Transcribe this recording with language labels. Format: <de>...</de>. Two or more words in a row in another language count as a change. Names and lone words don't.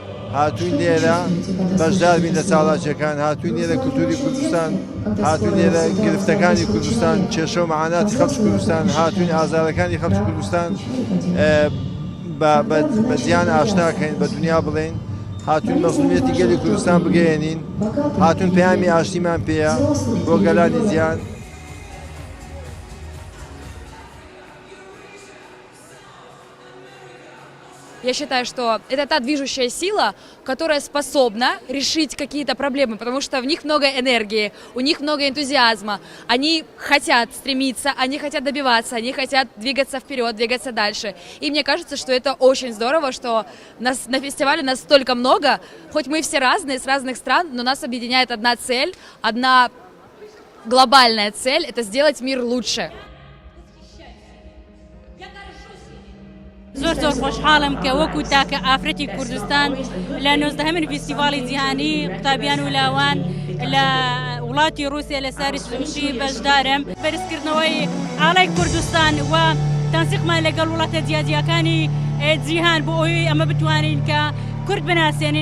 <ckb>هاتوین لێرە بەشدار بین لە چاڵاکیەکان، هاتوین لێرە کولتوری کوردستان، هاتوین لێرە گرفتەکانی کوردستان، کێشە و مەعاناتی خەڵکی کوردستان، هاتوین ئازارەکانی خەڵکی کوردستان بە جیان ئاشناکەین، بە دنیا بڵێن، هاتوون مەزلومیەتی گەلی کوردستان بگەێنین، هاتوون پەیامی ئاشتیمان پێیە بۆ گەلانی جیان.</ckb> <ru>Я считаю, что это та движущая сила, которая способна решить какие-то проблемы, потому что в них много энергии, у них много энтузиазма. Они хотят стремиться, они хотят добиваться, они хотят двигаться вперед, двигаться дальше. И мне кажется, что это очень здорово, что нас на фестивале нас столько много, хоть мы все разные, с разных стран, но нас объединяет одна цель, одна глобальная цель – это сделать мир лучше.</ru> <ckb>زۆر خۆشحاڵم کە وەکو تاکە ئافرەتی کوردستان لە 19 فیستیڤاڵی جیهانی قوتابیان و لاوان لە وڵاتی رووسیا لە ساری سروشی بەشدارم بەرزکردنەوەی ئاڵای کوردستان و تەنسیقمان لەگەڵ وڵاتە جیاجیەکانی جیهان بۆ ئەوەی ئەمە بتوانین کە کورد بناسیێنین.</ckb>